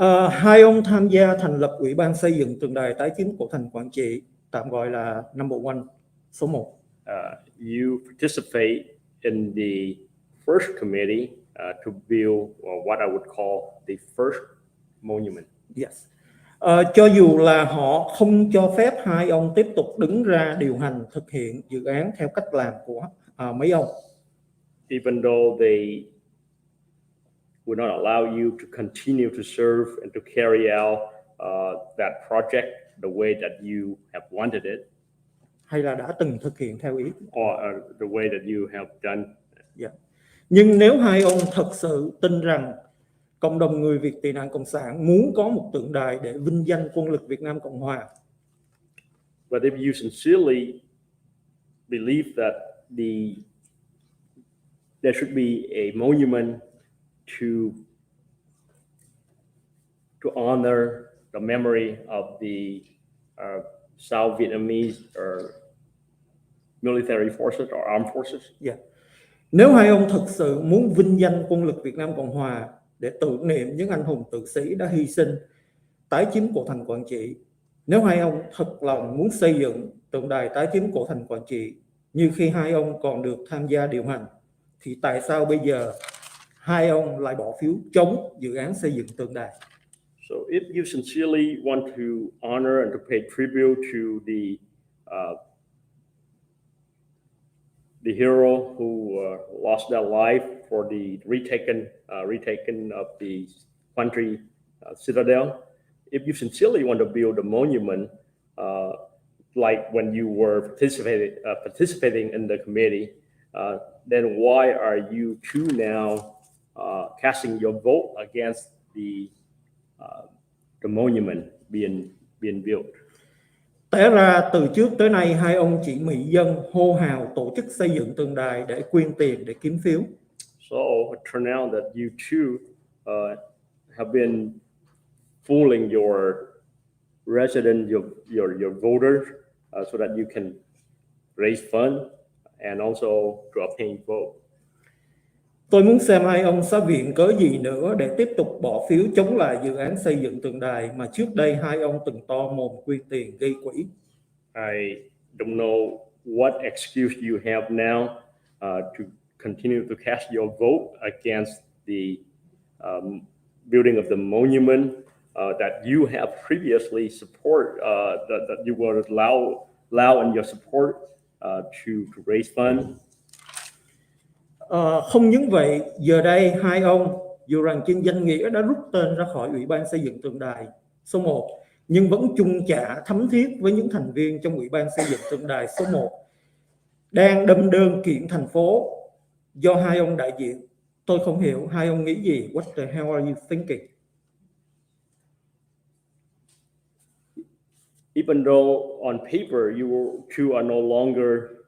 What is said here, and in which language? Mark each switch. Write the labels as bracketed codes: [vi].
[vi] Hai ông tham gia thành lập Ủy ban xây dựng tượng đài tái chiếm cổ thành Quảng Trị, tạm gọi là [en] number one, [vi] số 1. [en] You participate in the first committee to build what I would call the first monument. Yes. [vi] Cho dù là họ không cho phép hai ông tiếp tục đứng ra điều hành thực hiện dự án theo cách làm của mấy ông. [en] Even though they would not allow you to continue to serve and to carry out that project the way that you have wanted it. [vi] Hay là đã từng thực hiện theo ý. [en] Or the way that you have done. Yeah. [vi] Nhưng nếu hai ông thật sự tin rằng cộng đồng người Việt tị nạn Cộng sản muốn có một tượng đài để vinh danh quân lực Việt Nam Cộng Hòa. [en] But if you sincerely believe that there should be a monument to honor the memory of the South Vietnamese or military forces or armed forces. Yeah. [vi] Nếu hai ông thật sự muốn vinh danh quân lực Việt Nam Cộng Hòa để tưởng niệm những anh hùng tử sĩ đã hy sinh tái chiếm cổ thành Quảng Trị, nếu hai ông thật lòng muốn xây dựng tượng đài tái chiếm cổ thành Quảng Trị như khi hai ông còn được tham gia điều hành, thì tại sao bây giờ hai ông lại bỏ phiếu chống dự án xây dựng tượng đài? [en] So if you sincerely want to honor and to pay tribute to the hero who lost their life for the retaken of the country citadel, if you sincerely want to build a monument, like when you were participating in the committee, then why are you two now casting your vote against the monument being built? [vi] Té ra từ trước tới nay hai ông chỉ mị dân hô hào tổ chức xây dựng tượng đài để quyên tiền để kiếm phiếu. [en] So it turned out that you two have been fooling your residents, your voters, so that you can raise funds and also to obtain vote. [vi] Tôi muốn xem hai ông sẽ viện cớ gì nữa để tiếp tục bỏ phiếu chống lại dự án xây dựng tượng đài mà trước đây hai ông từng to mồm quyên tiền gây quỹ. [en] I don't know what excuse you have now to continue to cast your vote against the building of the monument that you have previously support, that you were allow in your support to raise funds. [vi] Không những vậy, giờ đây hai ông dù rằng trên danh nghĩa đã rút tên ra khỏi Ủy ban xây dựng tượng đài số 1, nhưng vẫn chung chạ thấm thiết với những thành viên trong Ủy ban xây dựng tượng đài số 1 đang đâm đơn kiện thành phố do hai ông đại diện. Tôi không hiểu hai ông nghĩ gì. [en] What the hell are you thinking? Even though on paper you two are no longer